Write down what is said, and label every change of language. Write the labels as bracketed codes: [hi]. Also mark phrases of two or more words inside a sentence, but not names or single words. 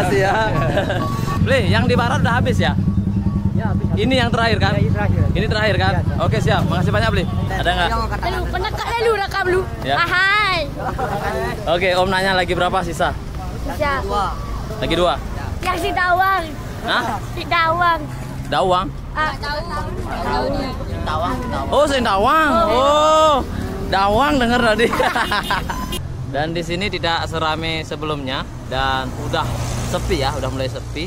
[id] Beli, yang di barat udah habis ya? Ya, habis. Ini yang terakhir kan? Ya, ini terakhir. Ini terakhir kan? Ya, Oke siap, makasih banyak Bli. Ada nggak? Lalu, penakak lalu rekam lu. Ya. Hai. Oke, Om nanya lagi berapa sisa? Bisa. Lagi 2. Yang si Dawang. Hah? Si Dawang. Dawang? Dawang. Oh, Sendawang. Oh, Dawang denger tadi. Dan di sini tidak serame sebelumnya dan udah sepi ya, udah mulai sepi.